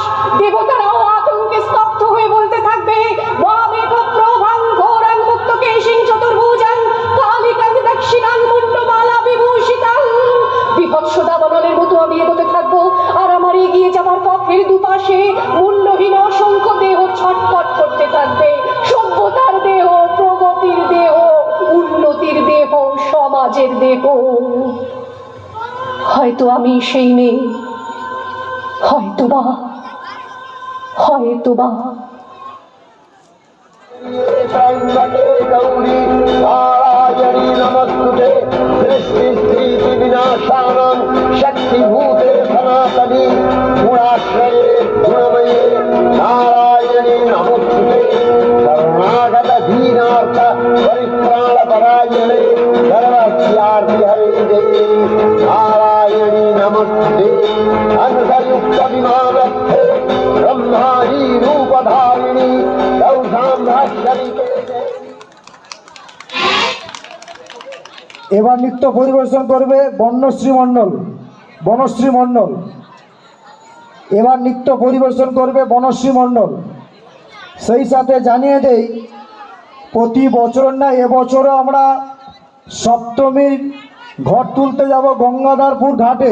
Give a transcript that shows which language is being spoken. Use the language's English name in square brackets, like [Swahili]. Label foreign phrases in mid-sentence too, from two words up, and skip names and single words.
[Bangla] দেবতারাও আতঙ্কে স্তব্ধ হয়ে বলতে থাকবে, বিভৎস দাবানলের মতো আমি এগোতে থাকবো, আর আমার এগিয়ে যাবার পথের দুপাশে মূল্যহীন অসংখ্য দেহ ছটফট করতে থাকবে। সভ্যতার দেহ, প্রগতির দেহ, উন্নতির দেহ, সমাজের দেহ। হয়তো আমি সেই মেয়ে, হয়তোবা। [Sanskrit] शक्तिभूते सनातनी गुणाश्रये गुणमये नारायणी नमोस्तुते। शरणागत दीनार्थ परित्राणपरायणे सर्वस्यार्ति हरे देवी नारायणी नमोस्तुते। अंशयुक्त विमानस्थे ब्रह्माणी रूपधारिणी गौसाम्भ्रशरीके। [Bangla] এবার নৃত্য পরিবেশন করবে বনশ্রী মণ্ডল। এবার নৃত্য পরিবেশন করবে বনশ্রী মণ্ডল। সেই সাথে জানিয়ে দেই, প্রতি বছর না এবছরও আমরা সপ্তমীর ঘট তুলতে যাব গঙ্গাধরপুর ঘাটে।